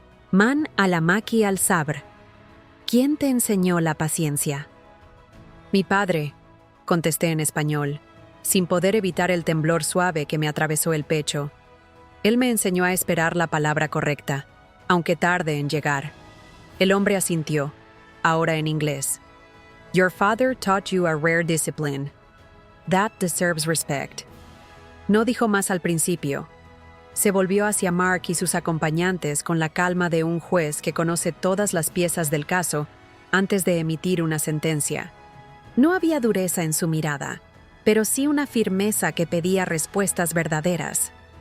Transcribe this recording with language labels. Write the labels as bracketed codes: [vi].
[ar] Man alamaki al-sabr. [es] ¿Quién te enseñó la paciencia? Mi padre, contesté en español, sin poder evitar el temblor suave que me atravesó el pecho. Él me enseñó a esperar la palabra correcta, aunque tarde en llegar. El hombre asintió, ahora en inglés. [en] Your father taught you a rare discipline. That deserves respect. [es] No dijo más al principio. Se volvió hacia Mark y sus acompañantes con la calma de un juez que conoce todas las piezas del caso antes de emitir una sentencia. No había dureza en su mirada, pero sí una firmeza que pedía respuestas verdaderas.